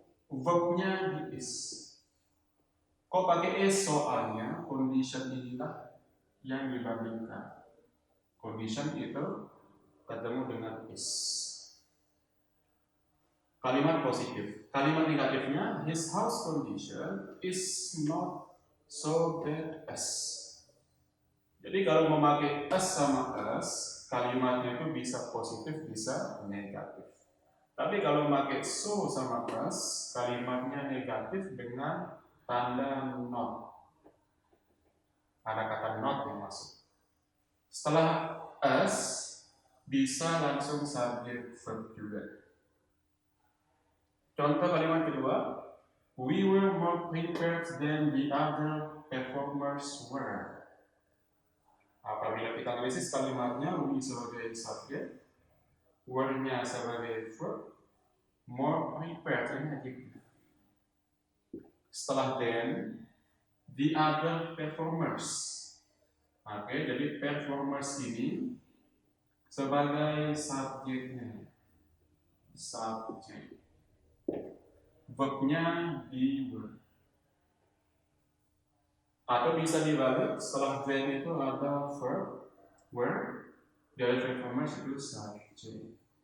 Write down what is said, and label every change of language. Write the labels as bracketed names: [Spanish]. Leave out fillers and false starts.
[Indonesian] Verbnya di is. Kok pakai is? Soalnya condition inilah yang dibandingkan. Condition itu ketemu dengan is. Kalimat positif. Kalimat negatifnya, [English] his house condition is not so bad as. [Indonesian] Jadi kalau memakai as sama as, kalimatnya itu bisa positif, bisa negatif. Tapi kalau memakai so sama as, kalimatnya negatif dengan tanda not. Ada kata not yang masuk. Setelah as, bisa langsung subject verb juga. Contoh kalimat kedua, [English] we were more prepared than the other performers were. [Indonesian] Apabila kita analisis kalimatnya, we sebagai subjek, were-nya sebagai verb, more prepared ini adjektif. [English] Setelah then, the other performers. [Indonesian] Oke, jadi performers ini sebagai subjeknya. Subjek. Verbnya di were. Atau bisa dibalik, setelah then itu ada verb, were, dari performance itu subject.